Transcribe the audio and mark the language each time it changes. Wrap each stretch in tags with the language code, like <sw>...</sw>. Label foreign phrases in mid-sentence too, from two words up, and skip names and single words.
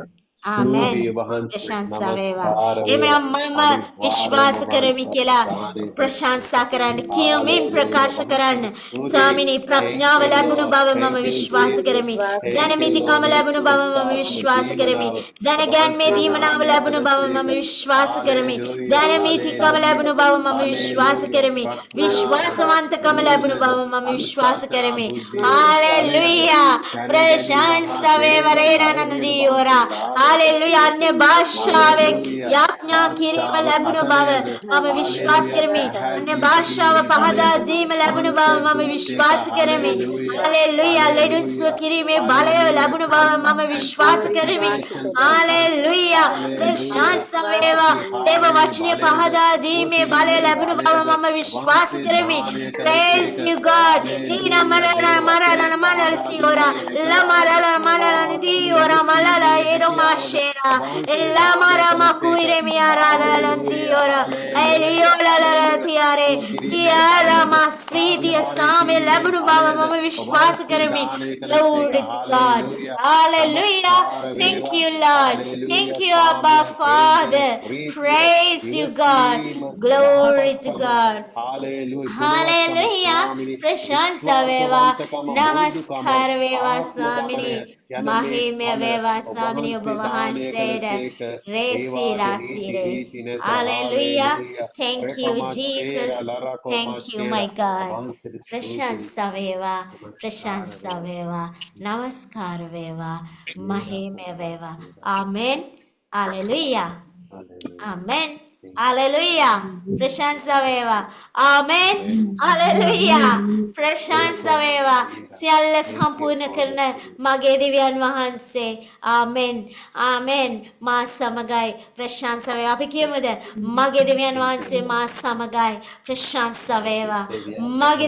<si>ආමෙන් ප්‍රශංසා වේවා එමෙන්න මම විශ්වාස කරමි කියලා ප්‍රශංසා කරන්න කියමින් ප්‍රකාශ කරන්න ස්වාමිනේ ප්‍රඥාව ලැබුණු බව මම විශ්වාස කරමි දැනමිතිකම ලැබුණු බව මම විශ්වාස කරමි දැනගැන්මේ දීමනාව ලැබුණු බව මම විශ්වාස කරමි දැනමිතිකම ලැබුණු බව මම විශ්වාස කරමි විශ්වාසවන්තකම ලැබුණු බව මම විශ්වාස කරමි හalleluya ප්‍රශංසා වේවා රේනනදී ඔරා hallelujah अन्य भाषाවෙන් යාඥා කිරීම ලැබුණ බව මම විශ්වාස කරමි अन्य භාෂාව පහදා දීම ලැබුණ බව මම විශ්වාස කරමි hallelujah ලෙඩුන් සුව කිරීමේ බලය ලැබුණ බව මම විශ්වාස කරමි hallelujah ප්‍රශංසා වේවා දේව වචනය පහදා දීමේ බලය ලැබුණ බව මම විශ්වාස කරමි</si> <en>praise you God නීනා මරණ සිවරා ලමරණ මරණ නිදී ඔරා මලලා එරොමා shera ella marama kuire miara landriora eliola la tiare siara maspriti asame</en> <si>ලැබුණු බව මම විශ්වාස කරමි.</si> <en>Glory to God. Hallelujah. Thank you, Lord. Thank you, Abba Father. Praise you, God. Glory to God.</en> <si>Hallelujah. ප්‍රශංසා වේවා. නමස්කාර වේවා ස්වාමිනි. මහිමය වේවා ස්වාමිනි Obamahan said. Resi rasire. Hallelujah.</si> <en>Thank you, Jesus. Thank you, my God.</en> <si>ප්‍රශංසා වේවා. ප්‍රශංසා වේවා. නමස්කාර වේවා. මහිමය වේවා. Amen.</si> <en>Hallelujah. Amen. Hallelujah.</en> <si>ප්‍රශංසා වේවා.</si> <en>Amen. Hallelujah.</en> <si>ප්‍රශංසා වේවා සියල්ල සම්පූර්ණ කරන මගේ දෙවියන් වහන්සේ ආමෙන් ආමෙන් මා සමගයි ප්‍රශංසා වේවා අපි කියමුද මගේ දෙවියන් වහන්සේ මා සමගයි ප්‍රශංසා වේවා මගේ</si>